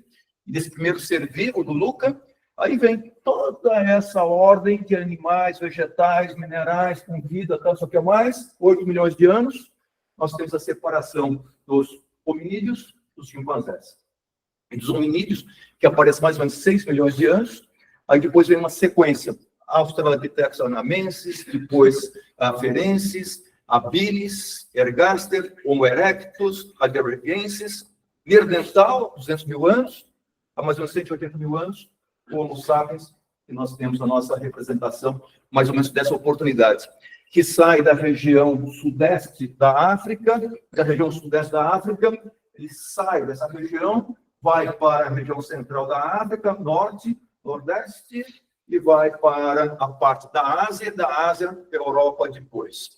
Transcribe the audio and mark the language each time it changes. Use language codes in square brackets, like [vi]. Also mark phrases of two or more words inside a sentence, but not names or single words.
[pt] E desse primeiro ser vivo, do Luca, aí vem toda essa ordem de animais, vegetais, minerais, com vida, tal, só que é mais, 8 milhões de anos, nós temos a separação dos hominídeos dos chimpanzés. E dos hominídeos, que aparece mais ou menos 6 milhões de anos, aí depois vem uma sequência, Australopithecus anamensis, depois afarensis, habilis, ergaster, Homo erectus, heidelbergensis, neandertal, 200 mil anos, há mais ou menos 180 mil anos, o Homo sapiens, que nós temos a nossa representação, mais ou menos dessa oportunidade, que sai da região sudeste da África, ele sai dessa região, vai para a região central da África, norte, nordeste, e vai para a parte da Ásia, Europa depois.